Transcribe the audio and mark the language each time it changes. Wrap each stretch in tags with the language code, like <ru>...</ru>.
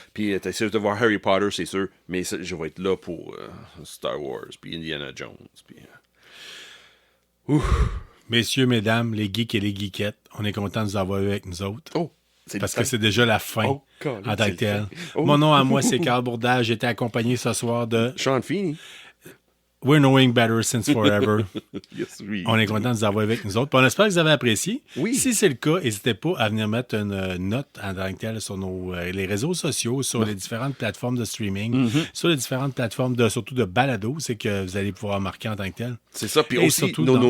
<fr>Puis t'es sûr de voir Harry Potter, c'est sûr, mais je vais être là pour Star Wars, puis Indiana Jones. Puis, Messieurs, mesdames, les geeks et les geekettes, on est content de vous avoir eu avec nous autres. Parce que c'est déjà la fin en tant que tel. Mon nom à moi, c'est Carl Bourdage. J'ai été accompagné ce soir de Sean Feeney.</fr> <en>We're knowing better since forever. Yes,</en> <fr>oui. On est content de vous avoir avec nous autres. Puis on espère que vous avez apprécié. Oui. Si c'est le cas, n'hésitez pas à venir mettre une note en tant que tel sur les réseaux sociaux, sur les différentes plateformes de streaming, sur les différentes plateformes surtout de balado. C'est que vous allez pouvoir marquer en tant que tel. C'est ça. Puis et aussi, surtout</fr>